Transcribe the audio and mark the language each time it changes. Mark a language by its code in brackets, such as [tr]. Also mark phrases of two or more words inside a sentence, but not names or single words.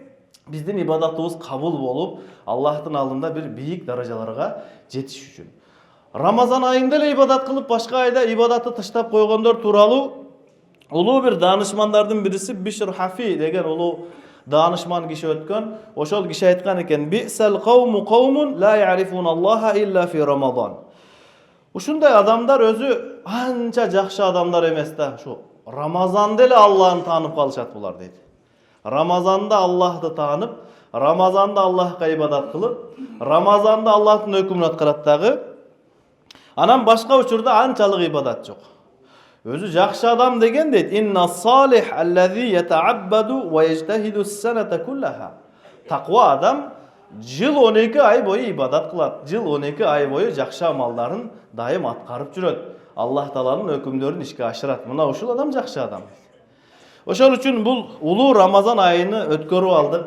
[ky] Биздин ибадатыбыз кабыл болуп, Аллахтын алдында бир бийик даражаларга жетиш үчүн. Рамазан айында эле ибадат кылып, башка айда ибадатты таштап койгондор тууралуу улуу бир даанышмандардын бириси Бишр Хафи деген улуу даанышман киши өткөн. Ошол киши айткан экен: [ar] "بئس القوم قوم لا يعرفون الله إلا في رمضان." [ky] Ушундай адамдар өзү анча жакшы адамдар эмес да. Ушу Рамазанда эле Аллахты таанып калышат булар дейт. Рамазанда Аллахты таанып, Рамазанда Аллахка ибадат кылып, Рамазанда Аллахтын өкүмүн аткарат дагы. Анан башка учурда анчалык ибадат жок. Өзү жакшы адам деген дейт: [ar] "إن الصالح الذي يتعبد ويجتهد السنة كلها." [ky] Таква адам жыл 12 ай бою ибадат кылат. Жыл 12 ай бою жакшы амалдарын дайым аткарып жүрөт. Аллах Тааланын өкүмдөрүн ишке ашырат. Мына ушул адам жакшы адам. Ошол үчүн бул улуу Рамазан айыны өткөрүп алдык.